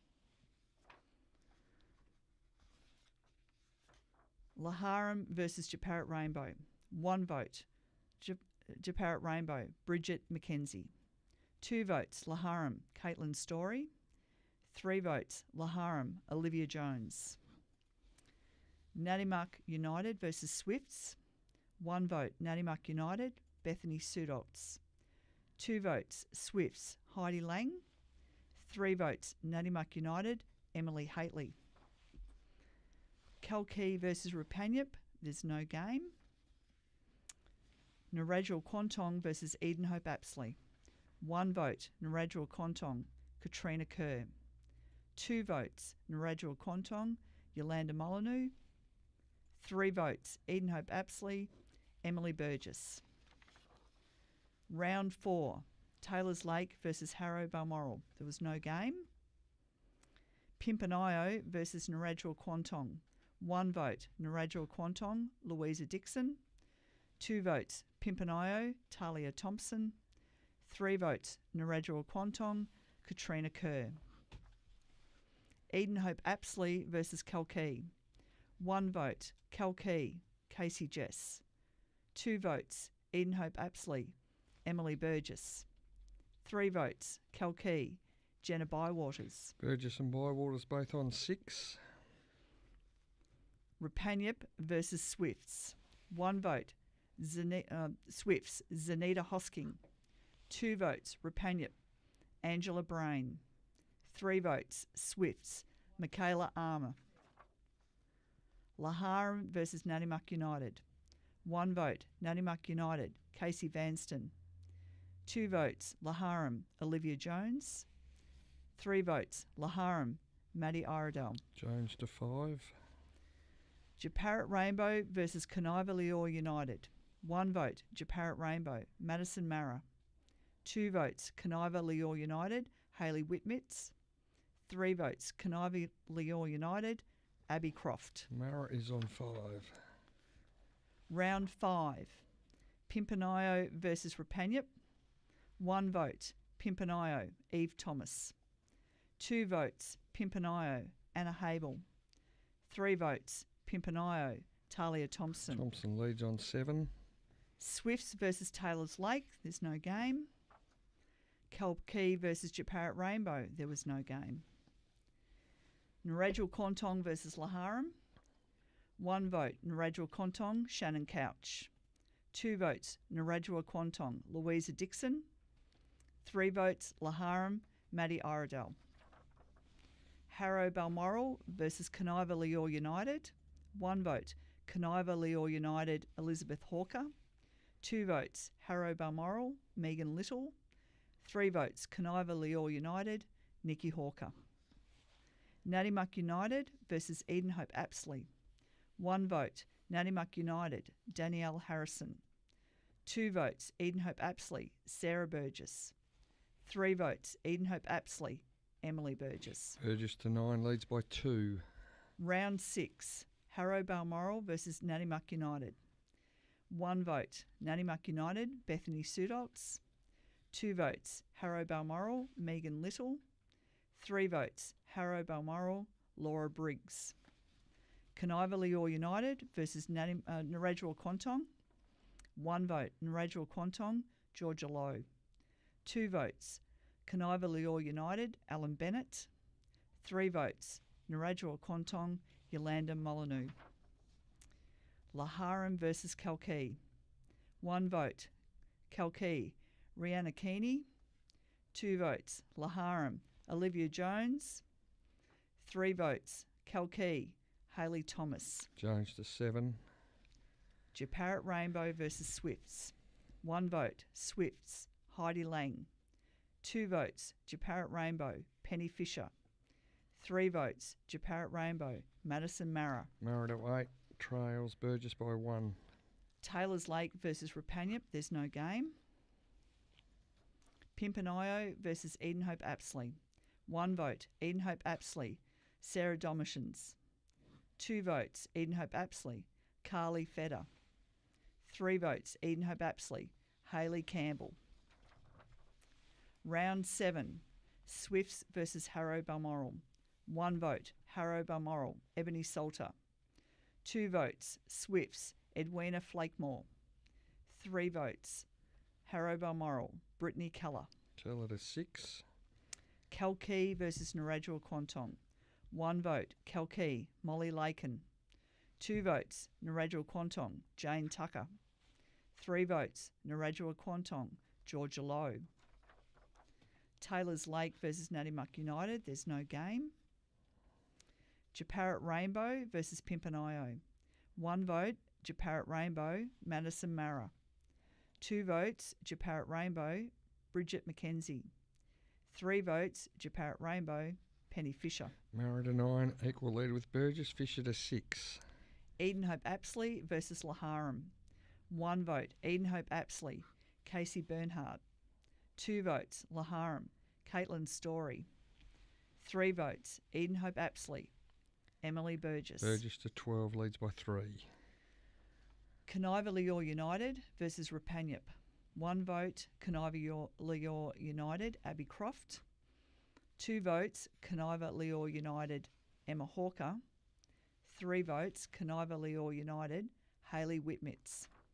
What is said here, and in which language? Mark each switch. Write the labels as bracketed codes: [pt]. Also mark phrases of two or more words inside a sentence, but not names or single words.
[en] Laharam versus Japarut Rainbow. 1 vote, Japarut Rainbow, Bridget McKenzie. 2 votes, Laharam, Caitlin Story. 3 votes, Laharam, Olivia Jones. Nadimuck United versus Swifts. 1 vote, Nadimuck United, Bethany Sudoltz. 2 votes, Swifts, Heidi Lang. 3 votes, Nadimuck United, Emily Haitley. Kalkee versus Rapanyup, there's no game. Narrajul Kontong versus Edenhope Apsley. 1 vote, Narrajul Kontong, Katrina Kerr. 2 votes, Narrajul Kontong, Yolanda Molyneux. 3 votes, Edenhope Apsley, Emily Burgess. Round 4, Taylors Lake versus Harrow Balmoral. There was no game. Pimpernio versus Narrajul Kontong. 1 vote, Narrajul Kontong, Louisa Dixon. 2 votes, Pimpernio, Talia Thompson. 3 votes, Narrajul Kontong, Katrina Kerr. Edenhope Apsley versus Kalkee. 1 vote, Kalkee, Casey Jess. 2 votes, Edenhope Apsley, Emily Burgess. 3 votes, Kalkee, Jenna Bywaters. Burgess and Bywaters both on 6. Rapanyup versus Swifts. 1 vote, Swifts, Zanita Hosking. 2 votes, Rapanyup, Angela Brain. 3 votes, Swifts, Michaela Armour. Laharam versus Nadimuck United. 1 vote, Nadimuck United, Casey Vanston. 2 votes, Laharam, Olivia Jones. 3 votes, Laharam, Maddie Iredale. Jones to 5. Japarut Rainbow versus Conniva Leor United. 1 vote, Japarut Rainbow, Madison Mara. 2 votes, Conniva Leor United, Hayley Whitmitz. 3 votes, Conniva Leor United, Abby Croft. Mara is on 5. Round 5, Pimpernio versus Rapanyup. 1 vote, Pimpernio, Eve Thomas. 2 votes, Pimpernio, Anna Habel. 3 votes, Pimpernio, Talia Thompson. Thompson leads on 7. Swifts versus Taylors Lake, there's no game. Kalkee versus Japarut Rainbow, there was no game. Narrajul Kontong versus Laharam. 1 vote, Narrajul Kontong, Shannon Couch. 2 votes, Narrajul Kontong, Louisa Dixon. 3 votes, Laharam, Maddie Iredale. Harrow Balmoral versus Conniva Leor United. 1 vote, Conniva Leor United, Elizabeth Hawker. 2 votes, Harrow Balmoral, Megan Little. 3 votes, Conniva Leor United, Nikki Hawker. Nadimuck United versus Edenhope Apsley. 1 vote, Nadimuck United, Danielle Harrison. 2 votes, Edenhope Apsley, Sarah Burgess. 3 votes, Edenhope Apsley, Emily Burgess. Burgess to 9, leads by 2. Round 6, Harrow Balmoral versus Nannymuck United. 1 vote, Nannymuck United, Bethany Sudoltz. 2 votes, Harrow Balmoral, Megan Little. 3 votes, Harrow Balmoral, Laura Briggs. Kaniva Lior United versus Narrajua Quantong. 1 vote, Narrajua Quantong, Georgia Lowe. 2 votes, Kaniva Lior United, Alan Bennett. 3 votes, Narrajua Quantong, Yolanda Molyneux. Laharam versus Kalkee. 1 vote, Kalkee, Rihanna Keeney. 2 votes, Laharam, Olivia Jones. 3 votes, Kalkee, Hayley Thomas. Jones to 7. Japarrett Rainbow versus Swifts. 1 vote, Swifts, Heidi Lang. 2 votes, Japarrett Rainbow, Penny Fisher. 3 votes, Japarrett Rainbow, Madison Mara. Mara to 8, trails Burgess by 1. Taylor's Lake versus Rapanyup, there's no game. Pimpernio versus Edenhope Apsley. 1 vote, Edenhope Apsley, Sarah Domitians. 2 votes, Edenhope Apsley, Carly Fedder. 3 votes, Edenhope Apsley, Hayley Campbell. Round 7, Swifts versus Harrow Balmoral. 1 vote, Harrow Balmoral, Ebony Salter. 2 votes, Swifts, Edwina Flakemore. 3 votes, Harrow Balmoral, Brittany Keller. Tell it a 6. Kalkee versus Narrajua Quantong. 1 vote, Kalkee, Molly Lakin. 2 votes, Narrajua Quantong, Jane Tucker. 3 votes, Narrajua Quantong, Georgia Lowe. Taylor's Lake versus Nannymuck United, there's no game. Japarrett Rainbow versus Pimpernio. 1 vote, Japarrett Rainbow, Madison Mara. 2 votes, Japarrett Rainbow, Bridget McKenzie. 3 votes, Japarrett Rainbow, Penny Fisher. Mara to 9, equal lead with Burgess. Fisher to 6. Edenhope Apsley versus Laharam. 1 vote, Edenhope Apsley, Casey Bernhardt. 2 votes, Laharam, Caitlin Story. 3 votes, Edenhope Apsley, Emily Burgess. Burgess to 12, leads by 3. Kaniva Lior United versus Rapanyup. 1 vote, Kaniva Lior United, Abby Croft. 2 votes, Kaniva Lior United, Emma Hawker. 3 votes, Kaniva Lior United, Hayley Whitmitz.